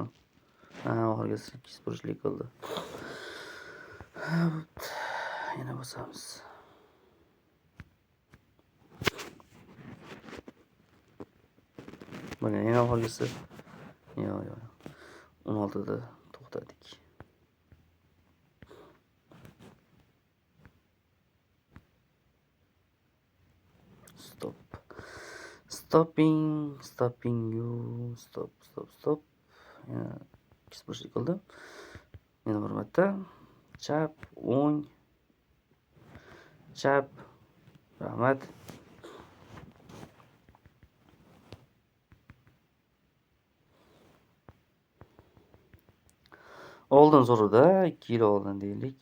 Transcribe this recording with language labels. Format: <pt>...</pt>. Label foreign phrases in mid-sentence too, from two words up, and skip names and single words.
<uz>Ha, oxirgi 8 burchlik qildi. Yana bosamiz. Mana yana oxirgisi. Yo'q. 16 da to'xtadik.</uz> <en>Stopping you.</en> <uz>Stop. Yana 2 burchlik qildi. Yana bir marta. Chap, o'ng. Chap. Rahmat. Oldin zo'rida 2 yil oldin deylik.</uz>